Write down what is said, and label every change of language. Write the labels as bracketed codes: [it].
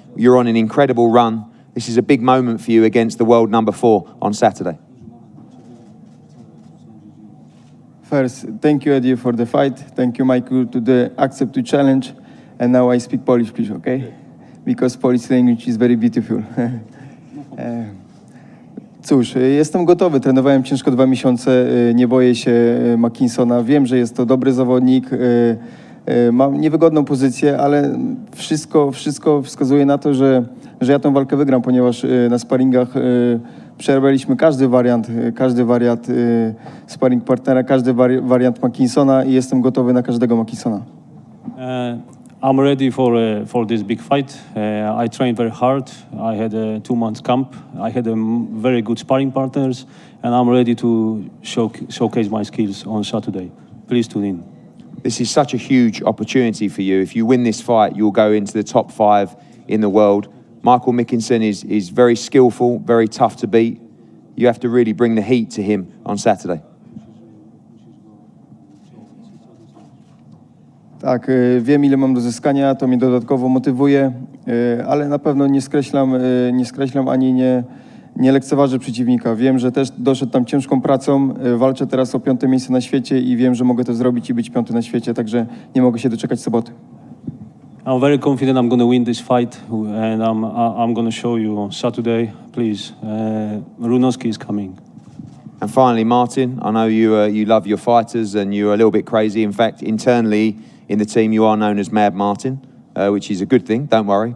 [en] You're on an incredible run. This is a big moment for you against the world number 4 on Saturday. First, thank you, Eddie, for the fight. Thank you, Michael, to the accept to challenge. And now I speak Polish, please, okay? Because Polish language is very beautiful. [pl] Cóż, jestem gotowy. Trenowałem ciężko 2 miesiące. Nie boję się McKinsona. Wiem, że jest to dobry zawodnik. Mam niewygodną pozycję, ale wszystko wskazuje na to, że ja tę walkę wygram, ponieważ na sparingach przerabialiśmy każdy wariant sparring partnera, każdy wariant McKinsona i jestem gotowy na każdego McKinsona. [en] I'm ready for this big fight. I trained very hard. I had a 2 months camp. I had very good sparring partners, and I'm ready to showcase my skills on Saturday. Please tune in. This is such a huge opportunity for you. If you win this fight, you'll go into the top 5 in the world. Michael McKinson is very skillful, very tough to beat. You have to really bring the heat to him on Saturday. [pl] Tak, wiem ile mam do zyskania, to mnie dodatkowo motywuje, ale na pewno nie skreślam ani nie lekceważę przeciwnika. Wiem, że też doszedł tam ciężką pracą, walczę teraz o 5. miejsce na świecie i wiem, że mogę to zrobić i być 5. na świecie, także nie mogę się doczekać soboty. [en] I'm very confident I'm going to win this fight, and I'm going to show you on Saturday. Please, Runowski is coming. And finally, Martin, I know you love your fighters and you're a little bit crazy. In fact, internally in the team, you are known as Mad Martin, which is a good thing, don't worry.